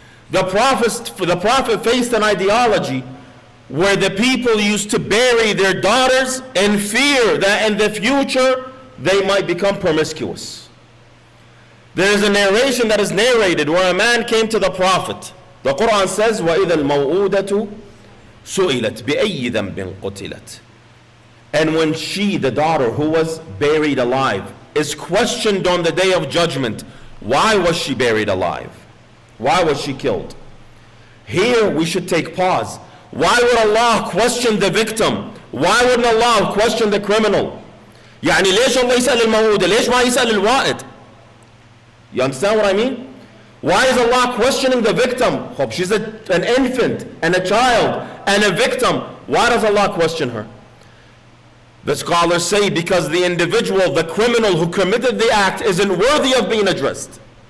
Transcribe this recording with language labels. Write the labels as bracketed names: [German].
[English] The Prophet faced an ideology where the people used to bury their daughters in fear that in the future they might become promiscuous. There is a narration that is narrated where a man came to the Prophet. The Quran says, [Arabic] وَإِذَا الْمَوْءُودَةُ سُئِلَتْ بِأَيِّ ذَنْبٍ قُتِلَتْ. [English] And when she, the daughter who was buried alive, is questioned on the day of judgment, why was she buried alive? Why was she killed? Here we should take pause. Why would Allah question the victim? Why wouldn't Allah question the criminal? [Arabic] يعني ليش الله يسأل الموعودة؟ ليش ما يسأل الوائد? [English] You understand what I mean? Why is Allah questioning the victim? She's an infant and a child and a victim. Why does Allah question her? The scholars say because the individual, the criminal who committed the act, isn't worthy of being addressed.